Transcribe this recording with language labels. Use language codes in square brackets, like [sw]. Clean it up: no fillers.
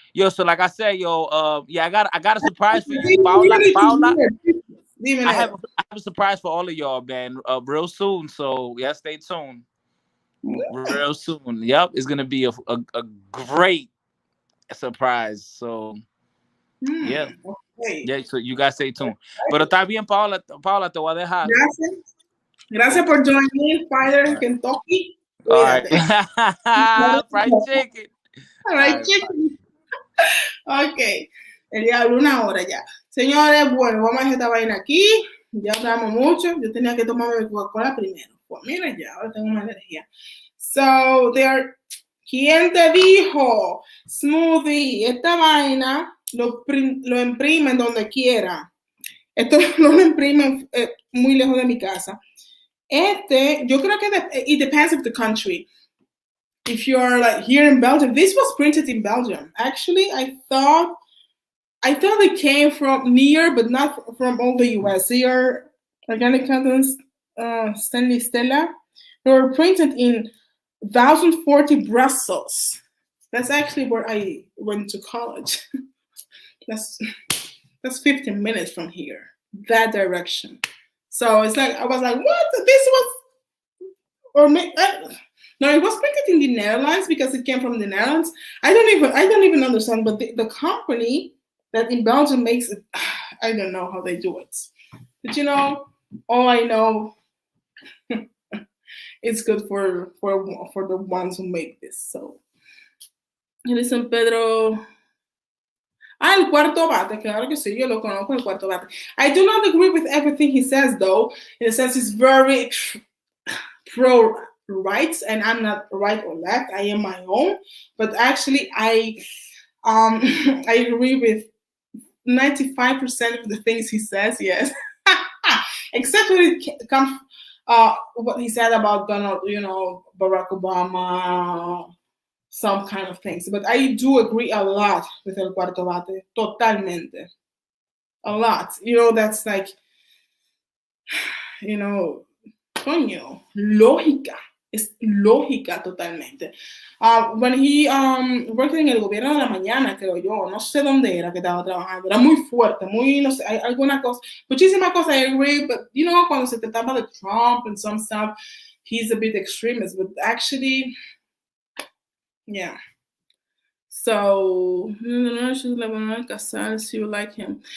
[en] Yo, so like I said, I got a surprise for you, Paula. I have a surprise for all of y'all, man. Real soon. So yeah, stay tuned. Real soon. Yep, it's gonna be a great surprise. So yeah. Okay. Yeah, so you guys stay tuned. [es] Pero está bien, Paula, te voy a dejar. Gracias por [en] joining me, [es] Fighter Kentucky. [en] All right. Fried chicken. All right, chicken. Ok. [es] El diablo, 1 hora ya. Señores, bueno, vamos a dejar esta vaina aquí. Ya hablamos mucho. Yo tenía que tomarme mi Coca-Cola primero. Pues mira ya, ahora tengo más energía. So, ¿quién te dijo? Smoothie, esta vaina lo imprimen donde quiera. Esto no lo imprimen muy lejos de mi casa. Yo creo que [en] it depends of the country. If you're like here in Belgium, this was printed in Belgium. Actually, I thought it came from near, but not from all the US. They are organic contents, Stanley Stella. They were printed in 1040 Brussels. That's actually where I went to college. That's 15 minutes from here, that direction. So it's like, I was like, what? This was, no, it was printed in the Netherlands because it came from the Netherlands. I don't even understand, but the company that in Belgium makes it, I don't know how they do it. But all I know, it's good for the ones who make this. So, listen, Pedro. [es] El cuarto bate, claro que sí, yo lo conozco, el cuarto bate. [en] I do not agree with everything he says, though. In a sense, he's very pro-rights, and I'm not right or left. I am my own. But actually, I agree with 95% of the things he says, yes. Except when it comes what he said about Donald, Barack Obama, some kind of things. But I do agree a lot with El Cuarto Bate. [es] Totalmente. [en] A lot. That's like, [es] coño, lógica. Es lógica totalmente. [en] When he worked [es] en el gobierno de la mañana, creo yo, no sé dónde era que estaba trabajando, era muy fuerte, muy, no sé, hay alguna cosa, muchísimas cosas [en] I agree, [es] but cuando se trataba de Trump [en] and some stuff, he's a bit extremist, but actually, yeah. So, she's casar, si you like him.